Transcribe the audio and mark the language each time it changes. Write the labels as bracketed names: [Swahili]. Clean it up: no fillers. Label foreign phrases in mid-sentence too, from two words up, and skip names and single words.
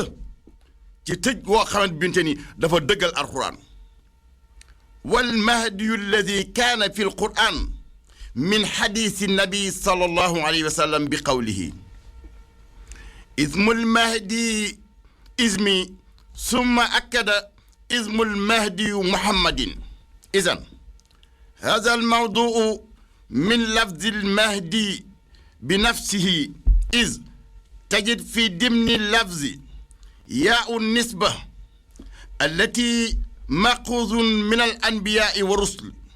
[Wolof] ci tëj woo xamante binte ni dafa dëggal [Arabic] القرآن والمهدي الذي كان في القرآن من حديث النبي صلى الله عليه وسلم بقوله اسم المهدي اسمي ثم أكد اسم المهدي محمد إذن هذا الموضوع من لفظ المهدي بنفسه إذ تجد في ضمن اللفظ ياء النسبة التي مأخوذ من الأنبياء والرسل.